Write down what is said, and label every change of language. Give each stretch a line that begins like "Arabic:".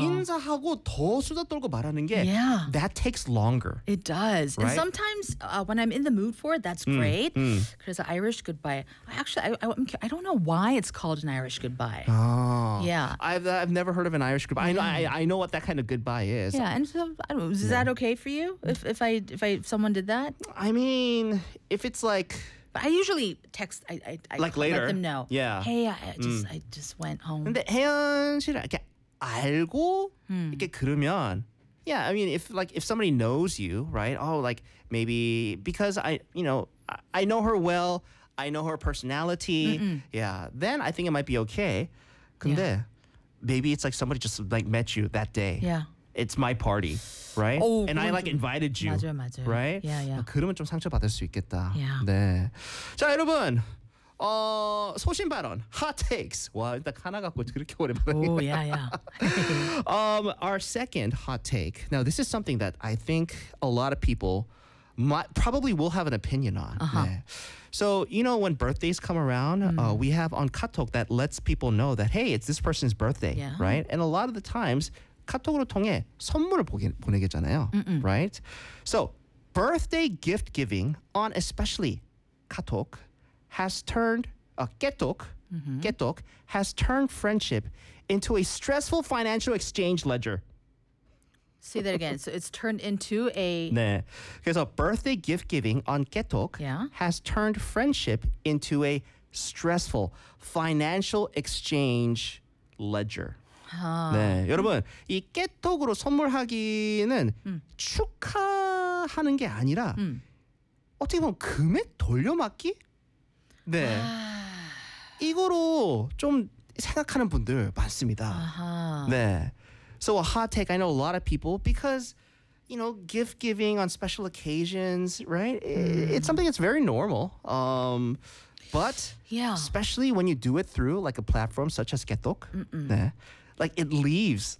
Korean: 인사하고 더 수다 떨고 말하는 게
English: yeah. that takes longer. It does. Right? And sometimes when I'm in the mood for it, that's great.
Korean: 그래서
English: Irish goodbye. I don't know why it's called an Irish goodbye. Oh. Yeah. I've never heard of an Irish goodbye. I know what that kind of goodbye is. Yeah, and so I don't know, is that okay for you if someone did that? I mean, if it's like I usually text. I like later. Let them know. Yeah. Hey, I just went home.
Korean: 근데 혜연 씨를 이렇게 알고 이렇게 그러면, yeah.
English: I mean, if somebody knows you, right? Oh, like maybe because I know her well. I know her personality. Mm-mm. Yeah. Then I think it might be okay.
Korean: 근데
English: yeah. maybe it's like somebody just like met you that day. Yeah. It's my party, right? Oh, and I like invited you,
Korean: 맞아요, 맞아요.
English: right? Yeah, yeah.
Korean: 그러면 좀 상처받을 수 있겠다.
English: Yeah.
Korean: 네. 자, 여러분. 어, 소신 발언,
English: hot takes.
Korean: 와, 일단 하나 갖고 그렇게 오래 말하니까.
English: Oh, yeah, yeah. our second hot take. Now, this is something that I think a lot of people probably will have an opinion on. Uh-huh. 네. So, you know, when birthdays come around, we have on KakaoTalk that lets people know that, hey, it's this person's birthday, yeah. right? And a lot of the times,
Korean: 카톡으로 통해 선물을 보내겠잖아요.
English: Mm-mm. Right? So, birthday gift giving on especially 카톡 has turned 깨톡 has turned friendship into a stressful financial exchange ledger. Say that again. So, it's turned into a
Korean: 네. 그래서
English: birthday gift giving on 깨톡 yeah. has turned friendship into a stressful financial exchange ledger.
Korean: 네, 여러분, 이 깨톡으로 선물하기는 축하하는 게 아니라 어떻게 보면 금액 돌려막기? 네, 이거로 좀 생각하는 분들 많습니다. 네,
English: so a hot take, I know a lot of people, because, you know, gift giving on special occasions, right? It's something that's very normal. But, yeah. especially when you do it through like a platform such as 깨톡,
Korean: 네.
English: Like, it leaves.